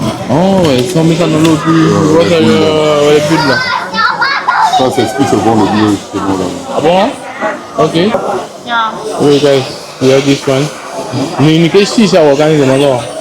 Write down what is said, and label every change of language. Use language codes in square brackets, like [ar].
[fr] Oh, ils sont mis dans l'eau du... les bulles là. Ça, c'est ce qui se vend le mieux chez nous là. Ah bon? Ok. Oui, [en] guys, we have this one. [zh] 你可以试一下我刚才怎么做。